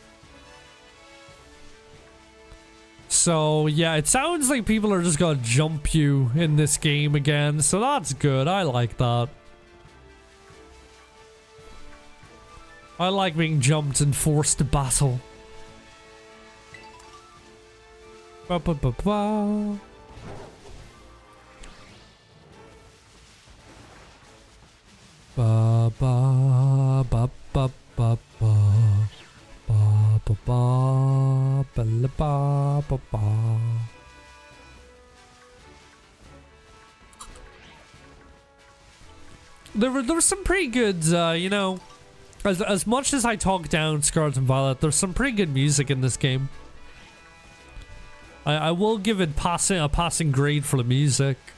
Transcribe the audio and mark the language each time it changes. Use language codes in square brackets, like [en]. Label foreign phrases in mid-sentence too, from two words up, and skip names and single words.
[en] So, yeah, it sounds like people are just gonna jump you in this game again, so that's good. I like that. I like being jumped and forced to battle. Ba ba ba ba. Ba ba ba ba ba ba. Ba ba ba ba la ba ba ba. There was some pretty good, you know, as much as I talk down Scarlet and Violet, there's some pretty good music in this game. I will give it a passing grade for the music.